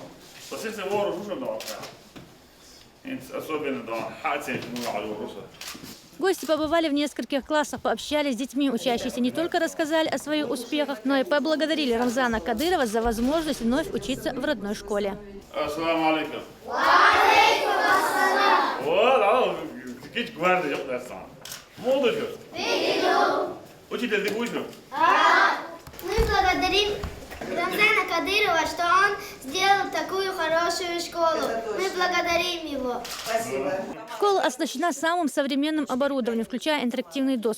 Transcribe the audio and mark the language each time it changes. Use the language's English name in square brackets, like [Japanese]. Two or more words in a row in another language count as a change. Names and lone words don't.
[Russian] После всего уже дома. Особенно дома. Хотите, ну, Гости побывали в нескольких классах, пообщались с детьми. Учащиеся не только рассказали о своих успехах, но и поблагодарили Рамзана Кадырова за возможность вновь учиться в родной школе. [Arabic] السلام عليكم. عليكم السلام. [Russian] Вот, какие гварды [Turkish] yok dersen. [Russian] Молодой же? Видел. Учитель, ты будешь? Мы благодарим Рамзана Кадырова, что он сделал такую хорошую школу. Мы благодарим его. Школа оснащена самым современным оборудованием, включая интерактивные доски.